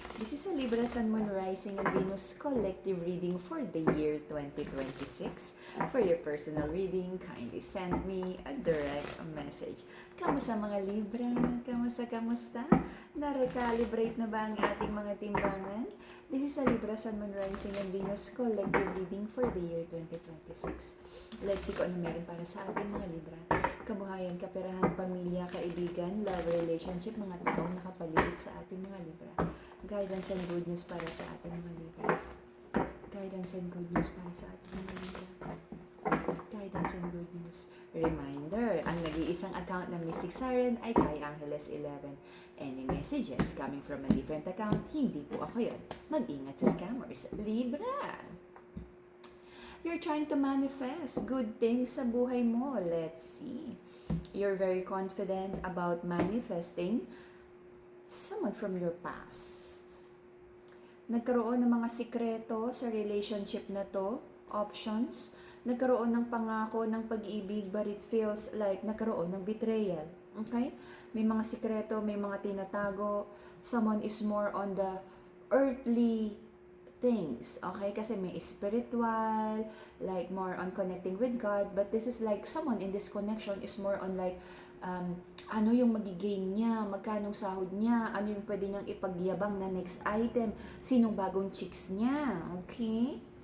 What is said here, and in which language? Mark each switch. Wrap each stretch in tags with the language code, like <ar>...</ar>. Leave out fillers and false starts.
<en>This is a Libra Sun, Moon, Rising, and Venus collective reading for the year 2026. For your personal reading, kindly send me a direct message.</en> <tl>Kamusta mga Libra? Kamusta? Na-recalibrate na ba ang ating mga timbangan?</tl> <en>This is a Libra Sun, Moon, Rising, and Venus collective reading for the year 2026. Let's see</en> <tl>kung ano meron para sa ating mga Libra. Kabuhayan, kaperahan, pamilya, kaibigan, love, relationship, mga taong nakapaligid sa ating mga Libra.</tl> <en>Guidance and good news</en> <tl>para sa ating mga Libra. Guidance and good news para sa ating mga Libra.</tl> <en>Guidance and good news. Reminder,</en> <tl>ang nag-iisang account ng Mystic Siren ay kay Angeles 11.</tl> <en>Any messages coming from a different account,</en> <tl>hindi po ako yun. Mag-ingat sa</tl> <en>scammers. Libra! You're trying to manifest good things</en> <tl>sa buhay mo.</tl> <en>Let's see. You're very confident about manifesting someone from your past.</en> <tl>Nagkaroon ng mga sikreto sa relationship na to, options. Nagkaroon ng pangako ng pag-ibig</tl> <en>but it feels like</en> <tl>nagkaroon ng betrayal. Okay? May mga sikreto, may mga tinatago.</tl> <en>Someone is more on the earthly things, okay?</en> <tl>Kasi may spiritual,</tl> <en>like more on connecting with God, but this is like someone in this connection is more on like,</en> <tl>ano yung magigain niya, magkanong sahod niya, ano yung pwede niyang ipagyabang na next item, sinong bagong chicks niya, okay?</tl>